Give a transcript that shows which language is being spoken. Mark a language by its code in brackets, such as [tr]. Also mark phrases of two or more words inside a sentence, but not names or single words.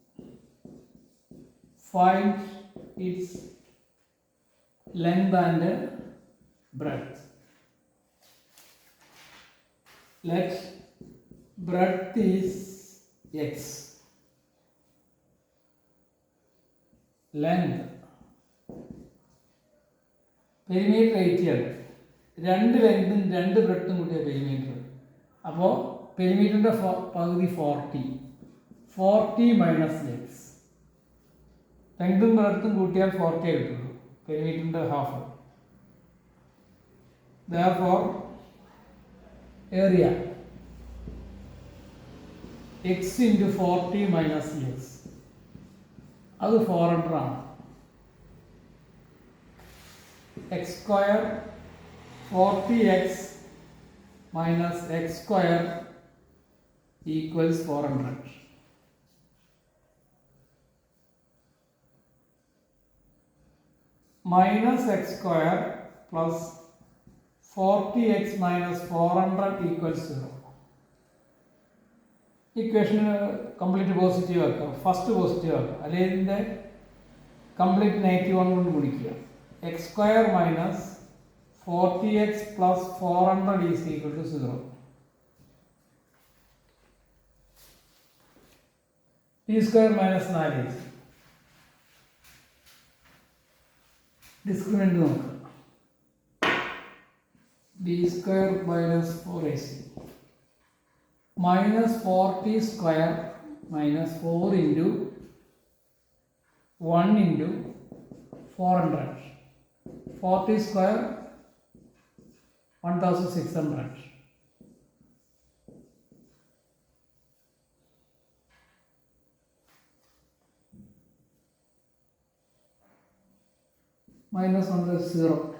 [en] Find its length and breadth. Let breadth is x, length perimeter 80 ആണ്. [ml] രണ്ട് ലെങ്തും രണ്ട് ബ്രെഡ്ത്തും കൂടിയ പെരിമീറ്റർ. അപ്പോൾ പെരിമീറ്ററിൻ്റെ പകുതി 40 [en] minus x, [ml] ലെങ്തും ബ്രെഡ്ത്തും കൂട്ടിയാൽ 40 കിട്ടുള്ളൂ, പെരിമീറ്ററിൻ്റെ ഹാഫ്. [en] Therefore area x into 40 minus x, [ml] അത് 400 ആണ്. [en] x square 40x minus x square equals 400. Minus x square plus 40x minus 400 equals 0. equation complete positive [ml] ആക്കുക, [en] first positive [ml] ആക്കുക, അല്ലെങ്കിൽ ഇതിൻ്റെ [en] complete negative one [ml] കൊണ്ട് ഗുണിക്കുക. [en] x square minus 40x plus 400 is equal to 0. p square minus 4 discriminant നോക്കുക. b square minus 4ac minus 40 square minus 4 into 1 into 400. 40 square 1600 minus 1 is 0.